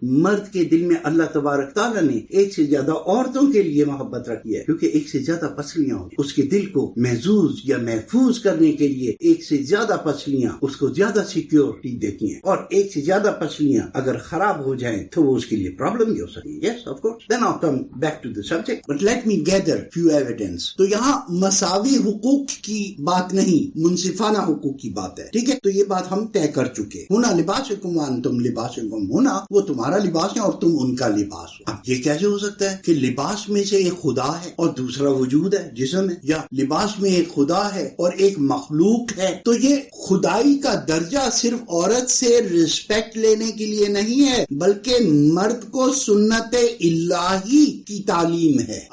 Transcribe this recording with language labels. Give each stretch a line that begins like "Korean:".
Urdu: مرد کے دل میں اللہ تبارک تعالیٰ نے 1 سے زیادہ عورتوں کے لیے محبت رکھی ہے، کیونکہ 1 سے زیادہ پسلیاں ہوتی ہیں۔ اس کے دل کو محظوظ یا محفوظ کرنے کے لیے 1 سے زیادہ پسلیاں اس کو زیادہ سیکیورٹی دیتی ہیں، اور 1 سے زیادہ پسلیاں اگر خراب ہو جائیں تو وہ اس کے لیے پرابلم بھی ہو سکتی ہے۔
English: Yes of course, then come back to the subject, but let me gather few evidence.
Urdu: تو یہاں مساوی حقوق کی بات نہیں، منصفانہ حقوق کی بات ہے، ٹھیک ہے؟ تو یہ بات ہم طے کر چکے.
Arabic: ہونا لباسکم وانتم لباسکم،
Urdu: ہونا وہ تمہارا لباس ہے اور تم ان کا لباس ہو. اب یہ کیسے ہو سکتا ہے کہ لباس میں سے ایک خدا ہے اور دوسرا وجود ہے، جسم ہے، یا لباس میں ایک خدا ہے اور ایک مخلوق ہے؟ تو یہ خدائی کا درجہ صرف عورت سے رسپیکٹ لینے کے لیے نہیں ہے، بلکہ مرد کو سنت الہی کی تعلیم ہے.